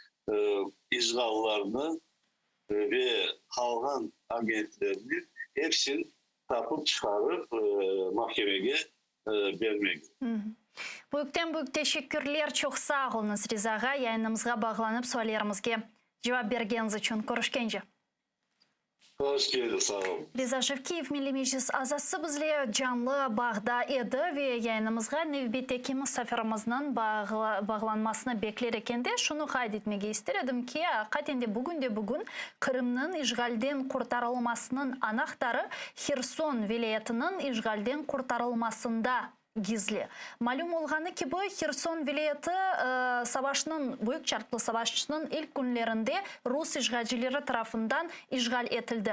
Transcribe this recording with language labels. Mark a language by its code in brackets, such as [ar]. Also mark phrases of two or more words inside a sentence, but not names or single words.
[crh] İşgallarını ve halkın agentlerini hepsini tapıp çıkarıp mahkemeye vermek. Büyükten büyük teşekkürler. Çok sağ olunuz Rizaga. Yayınımızga bağlanıp sorularımızga cevap bergeniz için. Görüşkence. Hoş geldin, sağ olun. Riza Şevkiyev Milli Meclis azası bizle canlı bağda edi ve yayınımızga növbeteki misafirimizin bağlanmasını bekler ekendi. Şunu kaydetmege istedim ki hakikaten bugün Kırım'ın işgalden kurtarılmasının anahtarı Xerson vilayetinin işgalden kurtarılmasında gizli. Malum olğanı ki bu Xerson vilayeti büyük çarplı savaşının ilk günlerinde Rus işgalcileri tarafından işgal edildi.